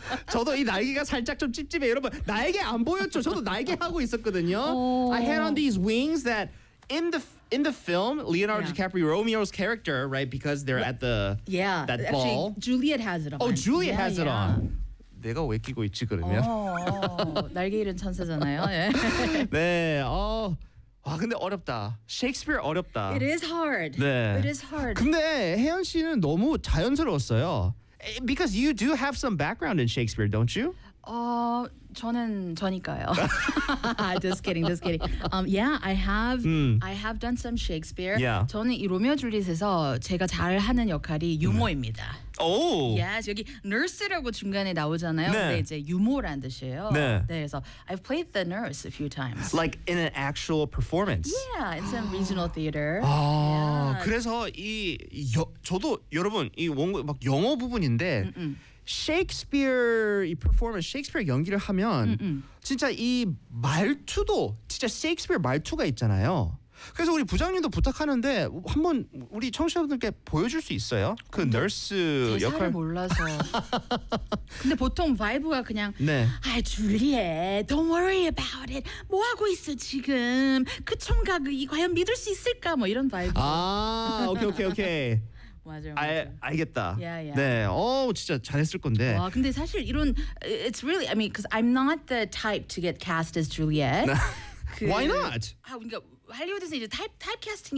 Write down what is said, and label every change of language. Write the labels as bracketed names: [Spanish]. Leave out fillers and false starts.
[Korean] 저도 이 날개가 살짝 좀 찝찝해요. 여러분, 날개 안 보였죠? 저도 날개 하고 있었거든요. [English] I had on these wings that in the film Leonardo DiCaprio, Romeo's character, right? Because they're at the that actually, ball. Juliet has it on. Oh, Juliet has it on. [Korean] 내가 왜 끼고 있지 그러면? 날개 잃은 천사잖아요. 네. 아 근데 어렵다. 셰익스피어 어렵다. [English] It is hard. [Korean] 네. [English] It is hard. [Korean] 근데 혜연 씨는 너무 자연스러웠어요. [English] Because you do have some background in Shakespeare, don't you? [Korean] 저는 저니까요. [English] Just kidding, just kidding. Yeah, I have. I have done some Shakespeare. Yeah. [Korean] 저는 이 로미오 줄리엣에서 제가 잘하는 역할이 유머입니다. Oh. Yes, 여기 nurse라고 중간에 나오잖아요. 네. 근데 이제 유머란 뜻이에요. 네. 네. [English] 그래서 I've played the nurse a few times. Like in an actual performance. Yeah, in some regional theater. 아, yeah. [Korean] 그래서 이 저도 여러분 이 막 영어 부분인데. Mm-mm. Shakespeare 이 performance, Shakespeare 연기를 하면 Mm-mm. 진짜 이 말투도 진짜 Shakespeare 말투가 있잖아요. 그래서 우리 부장님도 부탁하는데 한번 우리 청취자분들께 보여줄 수 있어요? 그 nurse 역할 대사를 몰라서. 근데 보통 바이브가 그냥 네. 아 줄리엣, [English] don't worry about it. [Korean] 뭐 하고 있어 지금? 그 총각 이 과연 믿을 수 있을까? 뭐 이런 바이브. 아, 오케이 오케이 오케이. 맞아요, 맞아요. 알겠다. [English] Yeah, yeah. [Korean] 네. 오, 진짜 잘했을 건데. 와, 근데 사실 이런 [English] it's really I mean because I'm not the type to get cast as Juliet. Why not? [Korean] 아, 그러니까 할리우드에서 이제 타입 캐스팅이라